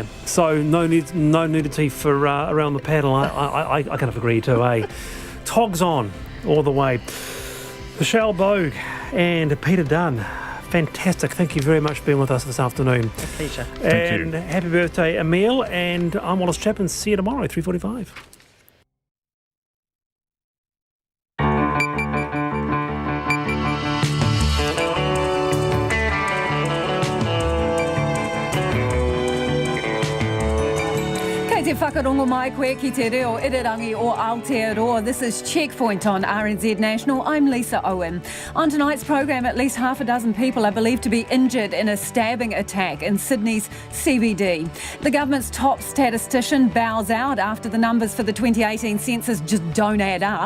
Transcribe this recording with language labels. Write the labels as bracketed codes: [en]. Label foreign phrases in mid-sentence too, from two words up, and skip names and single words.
[en] So no nudity for around the paddle. I kind of agree too, eh? Togs on all the way. Michelle Bogue and Peter Dunn. Fantastic. Thank you very much for being with us this afternoon. A pleasure. Thank you. Happy birthday, Emil. And I'm Wallace Chapman. See you tomorrow, 3:45. [mi] Te whakarongo mai koe ki te reo irirangi o Aotearoa. [en] This is Checkpoint on RNZ National. I'm Lisa Owen. On tonight's program, at least half a dozen people are believed to be injured in a stabbing attack in Sydney's CBD. The government's top statistician bows out after the numbers for the 2018 census just don't add up.